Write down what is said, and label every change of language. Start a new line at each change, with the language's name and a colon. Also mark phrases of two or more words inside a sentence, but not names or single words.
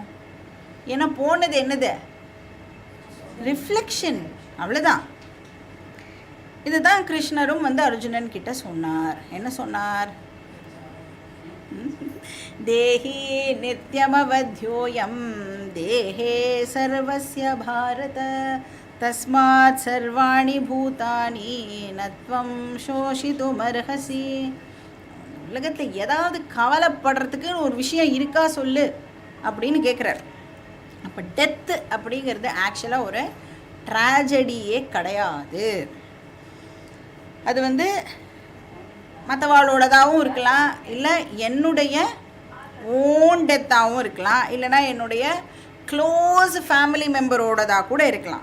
Tamil: ஏன்னா போனது என்னது? ரிஃப்ளெக்ஷன், அவ்வளோதான். இதுதான் கிருஷ்ணரும் வந்து அர்ஜுனன் கிட்ட சொன்னார். என்ன சொன்னார்?
Sanskrit: देही नित्यमवध्योऽयं देहे सर्वस्य भारत तस्मात् सर्वाणि भूतानि न त्वं शोचितुमर्हसि.
Tamil: உலகத்தில் ஏதாவது கவலைப்படுறதுக்குன்னு ஒரு விஷயம் இருக்கா சொல்லு அப்படின்னு கேட்குறார். அப்போ டெத்து அப்படிங்கிறது ஆக்சுவலாக ஒரு ட்ராஜடியே கிடையாது. அது வந்து மற்றவாளோடதாகவும் இருக்கலாம், இல்லை என்னுடைய
English: own deathஆகவும்
Tamil: இருக்கலாம், இல்லைனா என்னுடைய
English: close family memberஓடதாக
Tamil: கூட இருக்கலாம்.